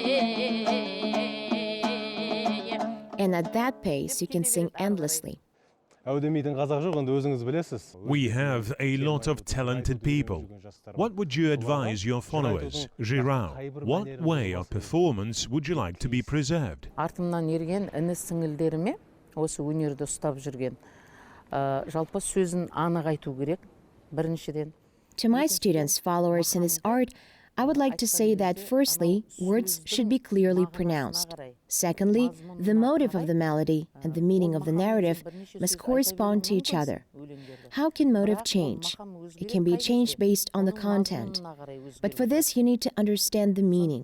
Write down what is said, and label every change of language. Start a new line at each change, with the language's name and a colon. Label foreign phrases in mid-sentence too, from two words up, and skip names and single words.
English: And at that pace, you can sing endlessly.
Kazakh: Әудемейтін қазақ жоқ, енді өзіңіз білесіз.
English: We have a lot of talented people. What would you advise your followers, Zhyrau? What way of performance would you like to be preserved?
Kazakh: Артымнан ерген іні сіңілдеріме осы өнерді ұстап жүрген жалпы сөзін анық айту керек, біріншіден.
English: To my students, followers in this art, I would like to say that firstly, words should be clearly pronounced. Secondly, the motive of the melody and the meaning of the narrative must correspond to each other. How can motive change? It can be changed based on the content. But for this, you need to understand the meaning.